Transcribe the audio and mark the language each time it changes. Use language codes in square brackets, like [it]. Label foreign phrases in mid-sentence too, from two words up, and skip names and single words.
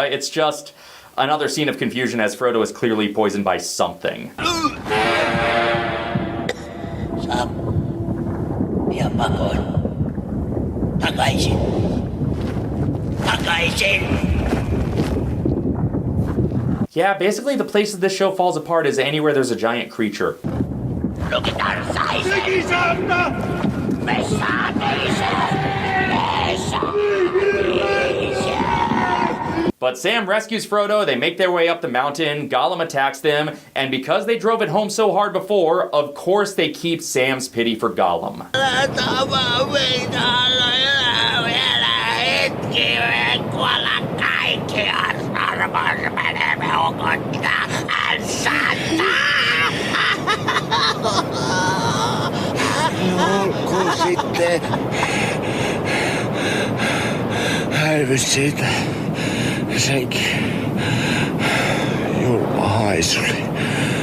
[en] It's just another scene of confusion as Frodo is clearly poisoned by something. [fi] Sam, pian pakoon. Takaisin. Takaisin. [en] Yeah, basically the place that this show falls apart is anywhere there's a giant creature. [fi] Lukitaan saisen. Me saamme [en] But Sam rescues Frodo, they make their way up the mountain, Gollum attacks them, and because they drove it home so hard before, of course they keep Sam's pity for Gollum. [fi] Olkoon sitten. Häivys siitä. Senkin julma haisuli.